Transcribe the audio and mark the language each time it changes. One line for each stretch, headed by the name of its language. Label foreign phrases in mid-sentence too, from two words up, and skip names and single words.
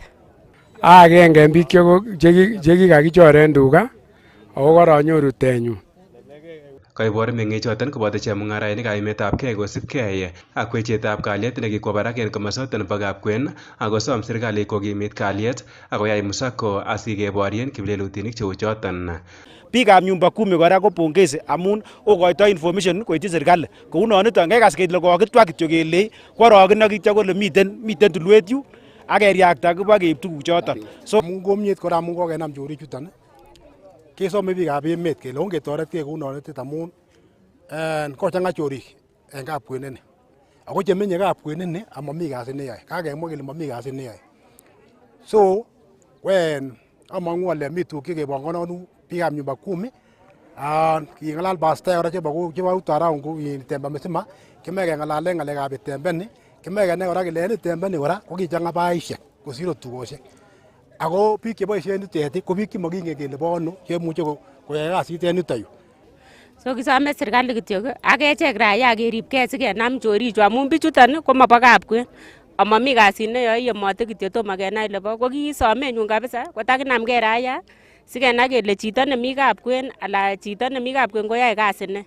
Kalenjin: Agenge en biik chekikakichoren tuga ako koronyoru tenyun. Koibor meng'ichoton koboto chemung'arainik kaimetabgei kosibgei ak wechetab kalyet nekikwo barak en komosoton bo Kapkwen akosom serikali kokimit kalyet akoyai musako asikeborien kiplelutinik cheu choton. Biikab
Swahili: nyumba kumi
Kalenjin: kora ko pongezi amun okoitoi information koityi serikali kou noniton kekas kele kokitwa kityo kele kworogen ak kityo kole miten tulwet yu ak keriakta kiba keib tuguk choton. So amun komnyet kora amun kokenam chorik chuton kesome biikab emet kele ongetoretkei kou nonitet amun kochang'a chorik en Kapkwen ako chemenye Kapkwen amami kasit neyoe kakemwa kele mami kasit neyoe so among'u ale mi tuguk chekebongononu biikab
Swahili: nyumba kumi
Kalenjin: king'alal pastor kora chebo utaraun Temba msima kimoe keng'alalen ng'alekab itembeni kimoe kenai kora kele en itembeni kora kokichang'a baishek kosir tugosiek ako biik cheboisien yutet ko biik chemokingen kele bo ano chemuche koyai kasit en yuton yu. So kisome serikali kityo ak echek raia keribgei sikenam chorichu amun bichuton komobo Kapkwen amami kasit neyoe yemote kityo tomo kenai lebo ko kisomenyun kabisa kotakinamgei raia sikenai kele chito nemi Kapkwen ala chito nemi Kapkwen koyoe kasit ne.